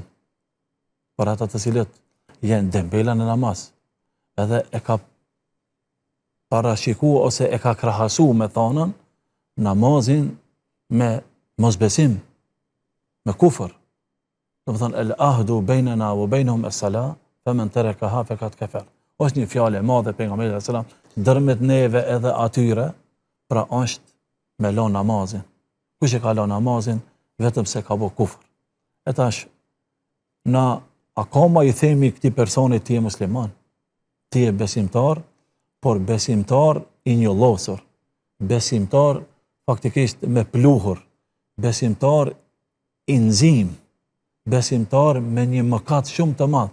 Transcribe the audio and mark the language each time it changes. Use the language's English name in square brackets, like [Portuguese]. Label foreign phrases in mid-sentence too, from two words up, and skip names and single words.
[Albanian] Për ata të cilët janë dembela në namaz. Edhe e ka parashiku ose e ka krahasu me thonën namazin me mosbesim, me kufër. Do të thonë [Arabic] العهد بيننا وبينهم الصلاة فمن تركها فقد كفر. [Albanian] Është një fjalë e madhe pejgamberit [Arabic] صلى الله عليه وسلم [Albanian] ndërmjet neve edhe atyre, pra është me lënë namazin. Kush e ka lënë namazin vetëm se ka bë kufër. E tash na akoma i themi këtij personi ti je musliman, ti je besimtar, por besimtar i njollosur, besimtar faktikisht me pluhur, besimtar i nxim, besimtar me një mëkat shumë të madh.